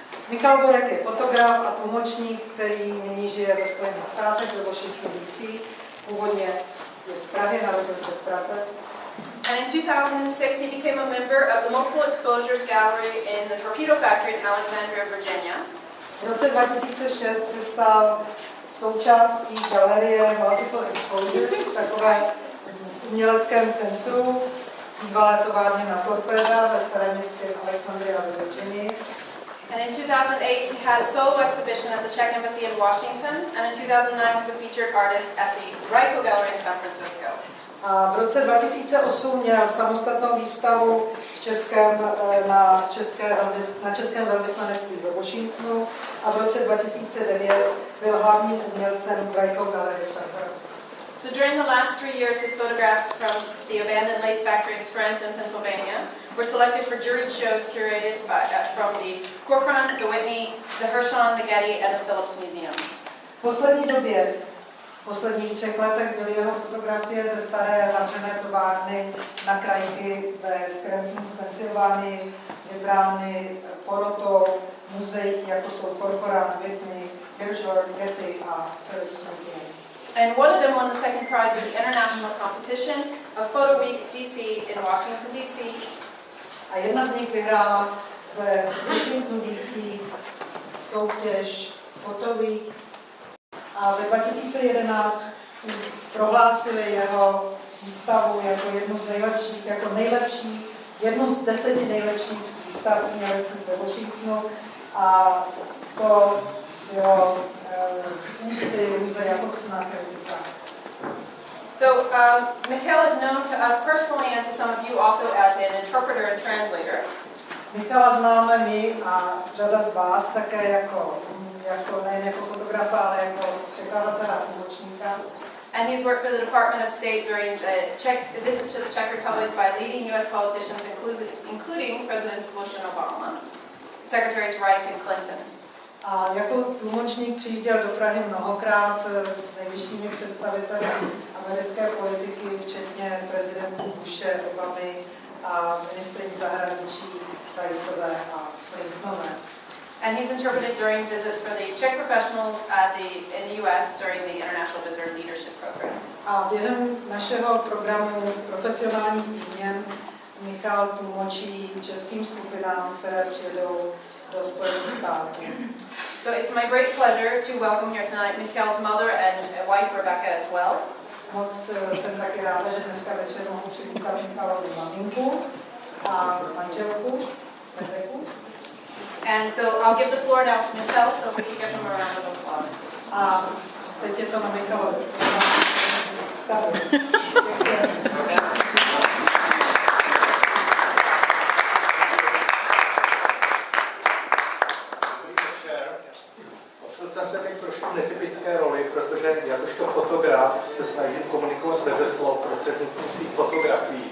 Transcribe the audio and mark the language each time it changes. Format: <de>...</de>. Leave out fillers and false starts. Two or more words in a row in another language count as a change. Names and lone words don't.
<cs>Michal Borek je fotograf a tlumočník, který nyní žije ve Spojených státech, ve Washington DC. Původně je z Prahy, narodil se v Praze.</cs> <en>And in 2006, he became a member of the Multiple Exposures Gallery in the Torpedo Factory in Alexandria, Virginia.</en> <cs>V roce 2006 se stal součástí galerie Multiple Exposures, takové uměleckém centru, bývalé továrně na Torpéda ve starém městě Alexandria ve Virginii.</cs> <en>And in 2008, he had a solo exhibition at the Czech Embassy in Washington, and in 2009 was a featured artist at the Ryko Gallery in San Francisco.</en> <cs>A v roce 2008 měl samostatnou výstavu na českém velvyslanectví ve Washingtonu a v roce 2009 byl hlavním umělcem v Ryko Gallery v San Francisco.</cs> <en>So during the last 3 years, his photographs from the abandoned lace factory in Scranton, Pennsylvania, were selected for juried shows curated from the Corcoran, the Whitney, the Hirshon, the Getty, and the Phillips museums.</en> <cs>V poslední době, v posledních 3 letech byly jeho fotografie ze staré zavřené továrny na krajky ve Scrantonu v Pensylvánii vybrány porotou muzeí, jako jsou Corcoran, Whitney, Hirshon, Getty a Phillips Museum.</cs> <en>And one of them won the second prize of the international competition of Photo Week DC in Washington, D.C.</en> <cs>A jedna z nich vyhrála ve Washington DC soutěž Photo Week a ve 2011 prohlásili jeho výstavu jako jednu z nejlepších, jednu z 10 nejlepších výstav uměleckých ve Washingtonu a to bylo ústy Ruze Jakobsna.</cs> <en>So Michal is known to us personally and to some of you also as an interpreter and translator.</en> <cs>Michala známe my a řada z vás také jako nejen jako fotografa, ale jako překladatele a tlumočníka.</cs> <en>And he's worked for the Department of State during the visits to the Czech Republic by leading U.S. politicians, including Presidents Bush and Obama, Secretaries Rice and Clinton.</en> <cs>A jako tlumočník přijížděl do Prahy mnohokrát s nejvyššími představiteli americké politiky, včetně prezidentů Bushe, Obamy a ministryní zahraničí Riceové a Clintonové.</cs> <en>And he's interpreted during visits for the Czech professionals in the U.S. during the International Visitor Leadership Program.</en> <cs>A během našeho programu profesionálních výměn Michal tlumočí českým skupinám, které přijedou do Spojených států.</cs> <en>So it's my great pleasure to welcome here tonight Michal's mother and wife Rebecca as well.</en> <cs>Moc jsem taky ráda, že dneska večer mohu přivítat Michalovi maminku a manželku Rebeku.</cs> <en>And so I'll give the floor now to Michal, so we can give him a round of applause.</en> <cs>A teď je to na Michalovi. Jsem se teď trošku netypické roli, protože jakožto fotograf se snažím komunikovat beze slov prostřednictvím svých fotografií.</cs>